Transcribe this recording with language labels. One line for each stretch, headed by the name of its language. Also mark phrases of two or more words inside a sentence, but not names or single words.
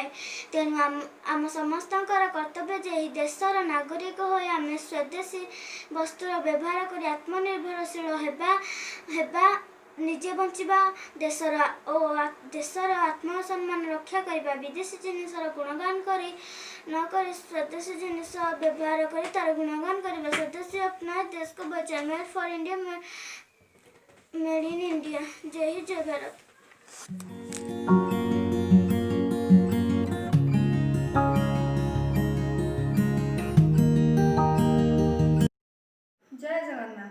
Odia: ତେଣୁ ଆମ ସମସ୍ତଙ୍କର କର୍ତ୍ତବ୍ୟ ଯେ ଏହି ଦେଶର ନାଗରିକ ହୋଇ ଆମେ ସ୍ୱଦେଶୀ ବସ୍ତୁର ବ୍ୟବହାର କରି ଆତ୍ମନିର୍ଭରଶୀଳ ହେବା, ନିଜେ ବଞ୍ଚିବା, ଦେଶର ଆତ୍ମସମ୍ମାନ ରକ୍ଷା କରିବା। ବିଦେଶୀ ଜିନିଷର ଗୁଣଗାନ ନ କରି ସ୍ୱଦେଶୀ ଜିନିଷ ବ୍ୟବହାର କରି ତାର ଗୁଣଗାନ କରିବା।
Hindi: स्वदेशी अपनाए देश को बचाए।
English: made for India, made in India.
Hindi: जय हिंद, जय भारत। जय जगन्नाथ।